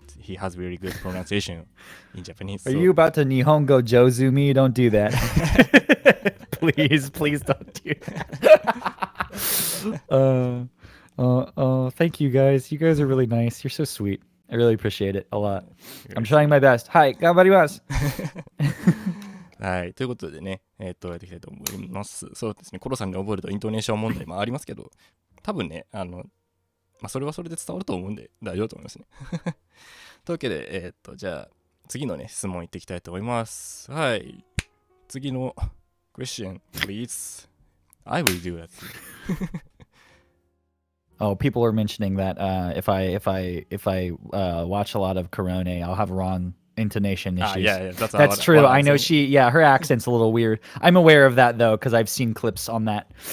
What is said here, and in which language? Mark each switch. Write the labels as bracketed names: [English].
[English] He has very good pronunciation in Japanese. Are you about to Nihongo Jozu me? Don't do that. Please don't do that. Thank you guys. You guys are really nice. You're so sweet. I really appreciate it a lot. I'm trying my best. Hi, [Japanese] 頑張ります。はい、ということでね、やっていきたいと思います。そうですね、コロさんに覚えるとイントネーション問題もありますけど、多分ね、まあ、それはそれで伝わると思うんで大丈夫と思いますね。というわけで、じゃあ次のね、質問いっていきたいと思います。はい。次の [English] question, please. I will do that. Oh, people are mentioning that if I watch a lot of Korone, I'll have wrong intonation issues. Yeah, that's true. I know her accent's a little weird. I'm aware of that though, because I've seen clips on that.